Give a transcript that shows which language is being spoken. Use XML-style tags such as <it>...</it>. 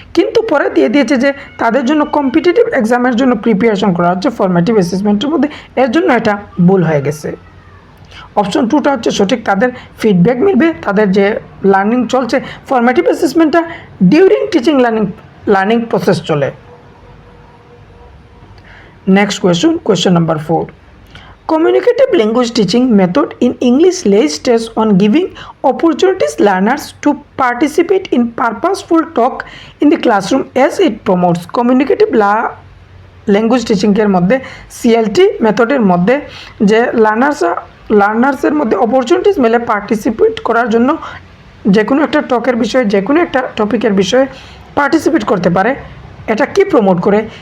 <bn>কিন্তু পরে দিয়ে দিয়েছে যে তাদের জন্য কম্পিটিটিভ এক্সামের জন্য প্রিপারেশন করা হচ্ছে ফরম্যাটিভ অ্যাসেসমেন্টের মধ্যে, এর জন্য এটা ভুল হয়ে গেছে। অপশন 2টা হচ্ছে সঠিক, তাদের ফিডব্যাক মিলবে, তাদের যে লার্নিং চলছে। Formative অ্যাসেসমেন্টটা during teaching learning learning process চলে।</bn> <en>Next question number 4. Communicative language teaching method in English lays stress on giving opportunities learners to participate in purposeful talk in the classroom as it promotes communicative</en> <bn>language টিচিংয়ের মধ্যে CLT মেথডের মধ্যে যে লার্নার্সের মধ্যে opportunities মেলে participate করার জন্য যে কোনো একটা টকের বিষয়ে যে কোনো একটা টপিকের বিষয়ে পার্টিসিপেট করতে পারে, এটা কি প্রমোট করে?</bn>